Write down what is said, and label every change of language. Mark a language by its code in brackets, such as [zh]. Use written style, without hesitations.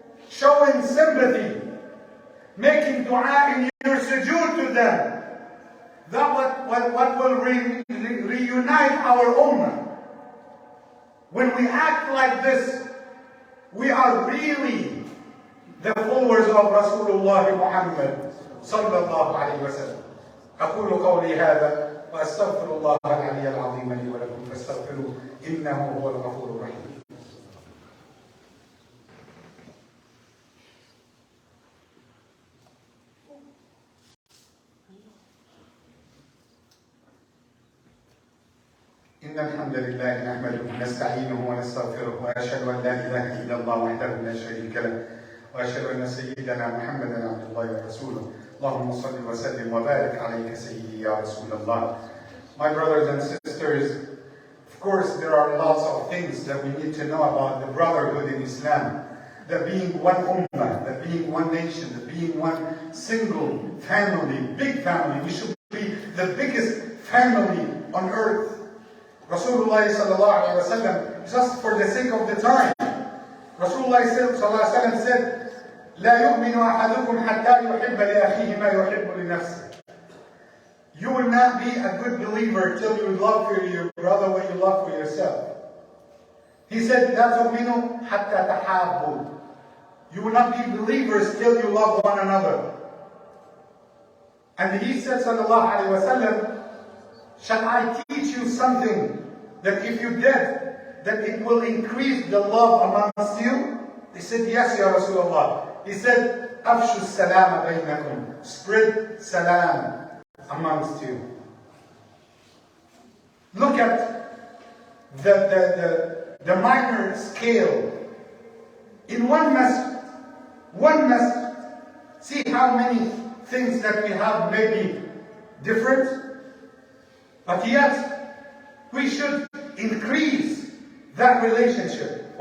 [en] Showing sympathy. Making dua in your sujood to them. That what will reunite our ummah. When we act like this, we are really the followers of Rasulullah Muhammad sallallahu alayhi wa sallam. [ar] أقول قولي هذا وأستغفر الله العلي العظيم لي ولكم فاستغفروه إنه هو الغفور الرحيم. إن الحمد لله نحمده ونستعينه ونستغفره وأشهد أن لا إله إلا الله وحده لا شريك له وأشهد أن سيدنا محمدا عبد الله ورسوله اللهم صل وسلم وبارك عليك سيدي يا رسول الله. [en] My brothers and sisters, of course there are lots of things that we need to know about the brotherhood in Islam, that being one ummah, that being one nation, that being one single family, big family. We should be the biggest family on earth. Rasulullah sallallahu alayhi wa sallam, just for the sake of the time, Rasulullah sallallahu alayhi wa sallam said, [ar] لا يؤمن أحدكم حتى يحب لأخيه ما يحب لنفسه. [en] You will not be a good believer till you love for your brother what you love for yourself. He said, [ar] لا تؤمنوا حتى تحابوا. [en] You will not be believers till you love one another. And he said, sallallahu alayhi wa sallam, shall I teach you something that if you did, that it will increase the love amongst you? They said, yes, Ya Rasulullah. He said, [ar] أفشوا السلام بينكم. [en] Spread salam amongst you. Look at the minor scale. In one masjid, see how many things that we have may be different, but yet we should increase that relationship.